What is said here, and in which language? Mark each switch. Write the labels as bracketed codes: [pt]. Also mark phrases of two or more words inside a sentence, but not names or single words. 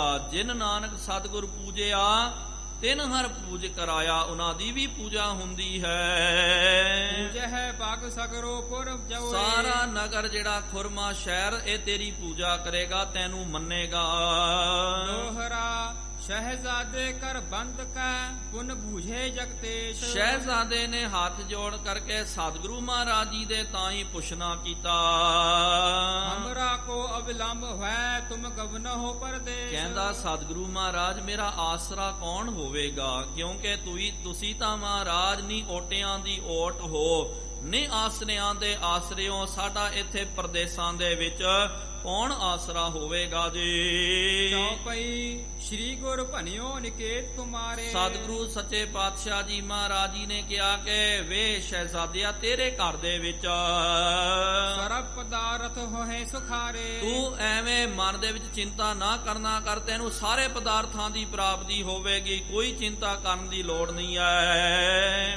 [pa] ਜਿਨ ਨਾਨਕ ਸਤਿਗੁਰ ਪੂਜਿਆ ਤਿਨ ਹਰ ਪੂਜ ਕਰਾਇਆ, ਉਹਨਾਂ ਦੀ ਵੀ ਪੂਜਾ ਹੁੰਦੀ ਹੈ। [bra] ਪੂਜੈ ਹੈ ਪਗ ਸਗਰੋ ਪੁਰ ਜੋਏ, [pa] ਸਾਰਾ ਨਗਰ ਜਿਹੜਾ ਖੁਰਮਾ ਸ਼ਹਿਰ ਇਹ ਤੇਰੀ ਪੂਜਾ ਕਰੇਗਾ, ਤੈਨੂੰ ਮੰਨੇਗਾ। [bra] ਦੋਹਰਾ शहजादे कर बंद कै पुन बूझे जगतेश। [pa] ਸ਼ਹਿਜ਼ਾਦੇ ਨੇ ਹੱਥ ਜੋੜ ਕਰਕੇ ਸਤਿਗੁਰੂ ਮਹਾਰਾਜ ਜੀ ਦੇ ਤਾਂ ਹੀ ਪੁੱਛਣਾ ਕੀਤਾ। [bra] हमरा को अविलंब है तुम गवन हो परदेश। [pa] ਕਹਿੰਦਾ ਸਤਿਗੁਰੂ ਮਹਾਰਾਜ ਮੇਰਾ ਆਸਰਾ ਕੌਣ ਹੋਵੇਗਾ, ਕਿਉਂਕਿ ਤੁਸੀਂ ਤਾਂ ਮਹਾਰਾਜ ਨੀ ਓਟਿਆਂ ਦੀ ਓਟ ਹੋ, ਨੀ ਆਸਰਿਆਂ ਦੇ ਆਸਰਿਓ, ਸਾਡਾ ਇੱਥੇ ਪ੍ਰਦੇਸਾਂ ਦੇ ਵਿੱਚ ਕੌਣ ਆਸਰਾ ਹੋਵੇਗਾ ਜੀ। [bra] ਚੌਪਈ श्री गुर भनियो निकेत तुम्हारे। [pa] ਸਤਿਗੁਰੂ ਸੱਚੇ ਪਾਤਸ਼ਾਹ ਜੀ ਮਹਾਰਾਜ ਜੀ ਨੇ ਕਿਹਾ ਕਿ ਵੇ ਸ਼ਹਿਜ਼ਾਦਿਆ ਤੇਰੇ ਘਰ ਦੇ ਵਿੱਚ [bra] ਸਰਬ ਪਦਾਰਥ ਹੋਏ ਸੁਖਾਰੇ। [pa] ਤੂੰ ਐਵੇਂ ਮਨ ਦੇ ਵਿੱਚ ਚਿੰਤਾ ਨਾ ਕਰਨਾ ਕਰ, ਤੈਨੂੰ ਸਾਰੇ ਪਦਾਰਥਾਂ ਦੀ ਪ੍ਰਾਪਤੀ ਹੋਵੇਗੀ, ਕੋਈ ਚਿੰਤਾ ਕਰਨ ਦੀ ਲੋੜ ਨਹੀਂ ਹੈ।